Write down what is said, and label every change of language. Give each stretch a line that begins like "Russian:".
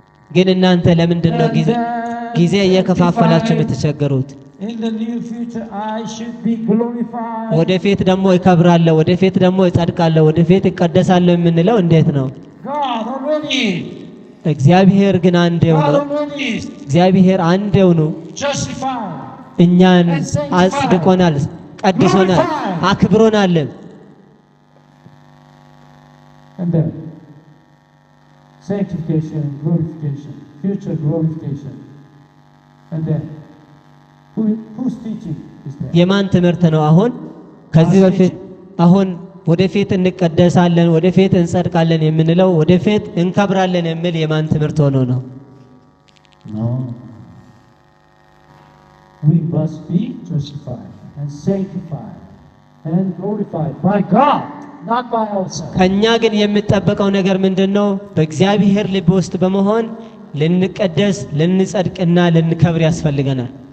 Amharic: ግን እናንተ ለምንድን ነው ጊዜ እየከፋፈላችሁ የምትቸገሩት?
English: in the near future I should be glorified?
Amharic: ወደፊት ደግሞ ይከብራለሁ፣ ወደፊት ደግሞ ይጸድቃለሁ፣ ወደፊት ይቀደሳለሁ የምንለው እንዴት ነው?
English: God already.
Amharic: እግዚአብሔር ግን አንዴው
English: God
Amharic: ነው።
English: already
Amharic: እግዚአብሔር አንዴው ነው።
English: justified.
Amharic: እኛን አጽድቆናል፣ ቀድሶናል፣ አክብሮናል።
English: And then sanctification and glorification, future glorification. And then who's teaching is that?
Amharic: የማን ትምህርት ነው? አሁን ከዚህ በፊት አሁን ወደፊት እንቀደሳለን፣ ወደፊት እንጸድቃለን የምንለው ወደፊት እንከብራለን የሚል የማን ትምህርት ሆኖ ነው?
English: No. We must be justified and sanctified and glorified by God, not by ourselves.
Amharic: ከኛ ግን የሚጠበቀው ነገር ምንድነው? በእግዚአብሔር ልብ ውስጥ በመሆን ልንቀደስ፣ ልንጸድቅና ልንከብር ያስፈልገናል።